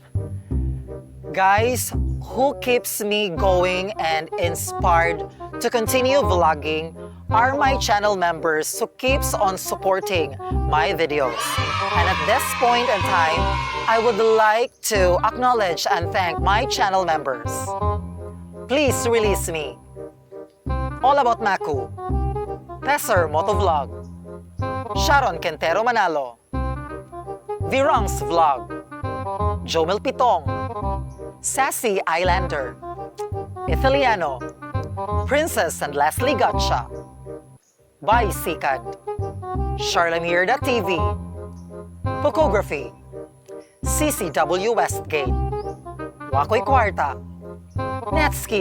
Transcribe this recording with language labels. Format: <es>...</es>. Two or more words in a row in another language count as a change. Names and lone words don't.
<en>Guys, who keeps me going and inspired to continue vlogging are my channel members who keeps on supporting my videos. And at this point in time, I would like to acknowledge and thank my channel members. Please release me. All About Maku, Pesser Motovlog, Sharon Quintero Manalo, Virong's Vlog, Jomel Pitong, Sassy Islander, Italiano, Princess and Leslie Gotcha, By Sikad, Charlamier TV, Photography, CCW Westgate, Wakoy Kwarta, Netski</en>